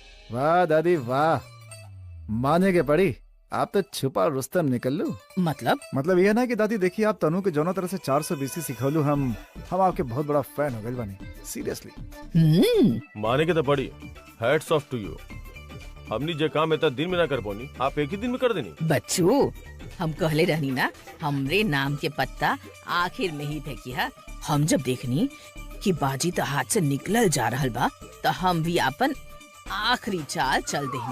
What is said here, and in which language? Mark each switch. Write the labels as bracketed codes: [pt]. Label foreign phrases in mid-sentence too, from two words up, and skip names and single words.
[bho] वाह दादी वाह, माने के पड़ी। आप तो छुपा रुस्तम निकल लू। मतलब यह ना कि दादी देखिए, आप तनु के जौना तरह से 420 सिखौलू, हम आपके बहुत बड़ा फैन हो गए बानी, सीरियसली। माने के तो पड़ी, [en] hats off to you. [bho] हमनी जे काम इतना दिन में ना कर पानी, आप एक ही दिन में कर देनी। बच्चू, हम कहले रहनी ना हमरे नाम के पत्ता आखिर में ही फेंकिया। हम जब देखनी कि बाजी तो हाथ से निकलल जा रहल बा, तो हम भी अपन आखिरी चाल चल देनी।